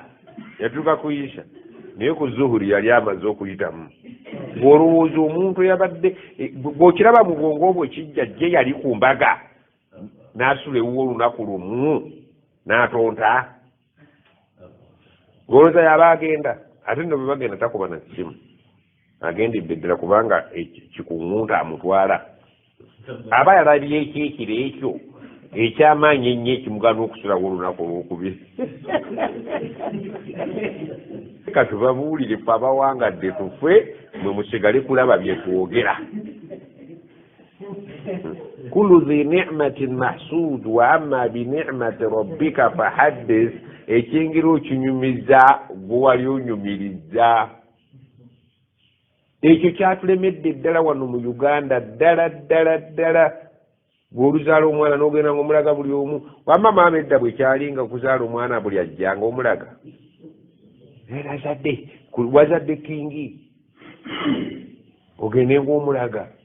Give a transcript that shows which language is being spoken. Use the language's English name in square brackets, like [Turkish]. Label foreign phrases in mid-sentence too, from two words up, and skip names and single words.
[Ganda] yatuuka kuyisha naye ku zuhuri yali amaze okuyitamu olowooza omuntu yabadde bw'okiraba mu bwongo bwe kijja jje yali ku mbaga n'asula ewuwo olunaku lumu n'atonta olowooza yaba agenda ate nno bwe bagenda takuba na kimu agendedde ddala kubanga kikuŋŋunta amutwala aba yalabye ekyekiro ekyo ekyamaanyi ennyo ekimugana okusulawo olunaku olwokubiri katubabuulire fe abawangadde tufe mwe musigale kulaba bye twogera [Arabic] كل ذي نعمة محسود وأما بنعمة ربك فحدث [Ganda] ekyengera okinyumiza gwe wali onyumiriza ekyo kyatulemedde ddala wano mu Uganda ddala bw'oluzaala omwana n'ogenda ng'omulaga buli omu wamma maama edda bwe kyalinga okuzaala omwana buli ajjanga omulaga era azadde wazadde kingi ogende ng'omulaga